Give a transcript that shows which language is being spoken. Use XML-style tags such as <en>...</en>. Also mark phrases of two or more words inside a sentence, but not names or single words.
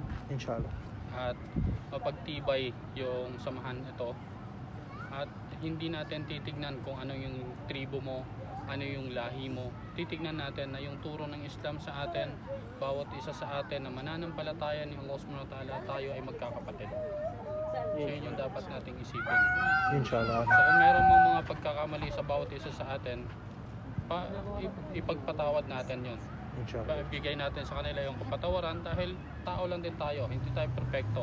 <tl>Inshallah. At mapagtibay yung samahan ito. At hindi natin titignan kung ano yung tribo mo, ano yung lahi mo. Titignan natin na yung turo ng Islam sa atin, bawat isa sa atin na mananampalataya ni Allah</tl> <ar>سبحانه وتعالى,</ar> <tl>tayo ay magkakapatid. So yun yung dapat nating isipin. Inshallah. So kung meron mga pagkakamali sa bawat isa sa atin, ipagpatawad natin yun. Inshallah. Bigay natin sa kanila yung kapatawaran dahil tao lang din tayo, hindi tayo perfecto.</tl>